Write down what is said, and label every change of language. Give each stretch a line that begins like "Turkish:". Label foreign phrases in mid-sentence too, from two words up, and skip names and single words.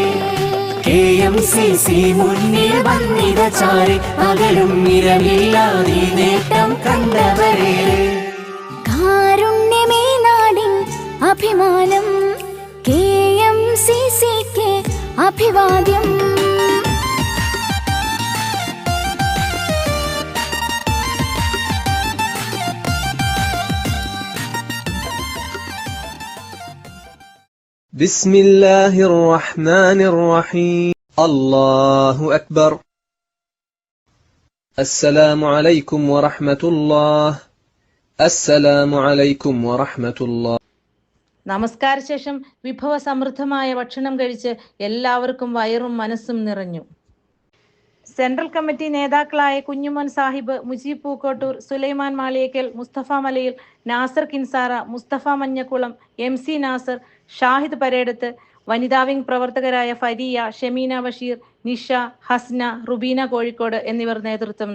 Malayalam: KMCC മുന്നിൽ വന്നിത ചാരി. പകലും നിരവില്ലാതെ നേട്ടം കണ്ടവരേറെ. കാരുണ്യമേ നാടിൻ അഭിമാനം KMCCക്ക് അഭിവാദ്യം.
Arabic: بسم الله الرحمن الرحيم. الله أكبر. السلام عليكم ورحمة الله. السلام عليكم ورحمة الله.
Malayalam: നമസ്കാര ശേഷം വിഭവ സമൃദ്ധമായ ഭക്ഷണം കഴിച്ച് എല്ലാവർക്കും വയറും മനസ്സും നിറഞ്ഞു. സെൻട്രൽ കമ്മിറ്റി നേതാക്കളായ കുഞ്ഞുമോൻ സാഹിബ്, മുജീബ് പൂക്കോട്ടൂർ, സുലൈമാൻ മാളിയേക്കൽ, മുസ്തഫ മലയിൽ, നാസർ കിൻസാറ, മുസ്തഫ മഞ്ഞക്കുളം, MC നാസർ, ഷാഹിദ് പരേടത്ത്, വനിതാ വിംഗ് പ്രവർത്തകരായ ഫരിയ, ഷമീന ബഷീർ, നിഷ, ഹസ്ന, റുബീന കോഴിക്കോട് എന്നിവർ നേതൃത്വം നൽകി.